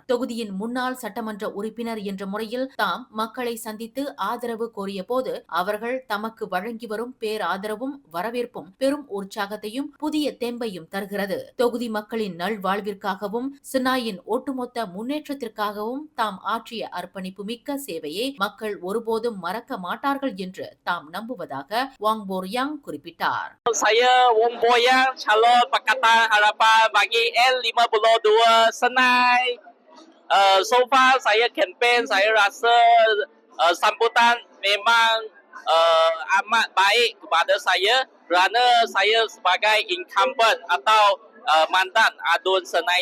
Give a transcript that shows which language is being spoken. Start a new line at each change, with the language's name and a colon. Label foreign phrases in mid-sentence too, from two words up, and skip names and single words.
Tamil: தொகுதியின் முன்னாள் சட்டமன்ற உறுப்பினர் என்ற முறையில் தாம் மக்களை சந்தித்து ஆதரவு கோரிய போது அவர்கள் தமக்கு வழங்கி வரும் பேராதரவும் வரவேற்பும் பெரும் உற்சாகத்தையும் புதிய தெம்பையும் தருகிறது. தொகுதி மக்களின் நல்வாழ்விற்காகவும் சென்னாயின் ஒட்டுமொத்த முன்னேற்றத்திற்காகவும் தாம் ஆற்றிய அர்ப்பணிப்பு மிக்க சேவையை மக்கள் ஒருபோதும் மறக்க மாட்டார்கள் என்று தாம் நம்புவதாக வாங் போர்யாங் குறிப்பிட்டார்.
Malay: Saya Wong Boyang, calon Pakatan Harapan bagi L52 Senai.
English: So far
Malay: saya kempen, saya rasa sambutan memang amat baik kepada saya kerana saya sebagai incumbent atau mantan adun Senai